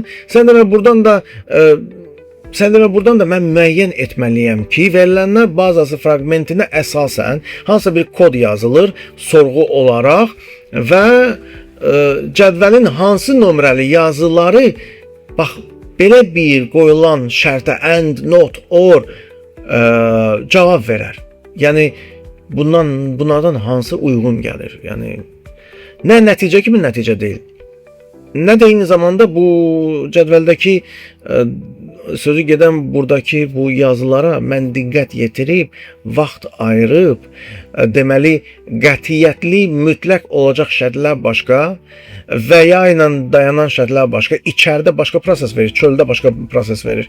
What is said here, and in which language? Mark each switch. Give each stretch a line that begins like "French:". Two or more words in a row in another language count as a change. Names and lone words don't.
Azerbaijani: Sən demə buradan da mən müəyyən etməliyəm ki, verilənlər bazası fraqmentinə əsasən hansısa bir kod yazılır, sorğu olaraq və cədvəlin hansı nömrəli yazıları bax belə bir qoyulan şərtə
English: and, not, or
Azerbaijani: cavab verər. Yəni bunlardan hansı uyğun gəlir? Yəni nə nəticə kimi nəticə deyil. Nə də eyni zamanda bu cədvəldəki sözü gedən buradakı bu yazılara mən diqqət yetirib, vaxt ayırıb, deməli qətiyyətli, mütləq olacaq şərtlər başqa və ya ilə dayanan şərtlər başqa, içəridə başqa proses verir, çöldə başqa proses verir.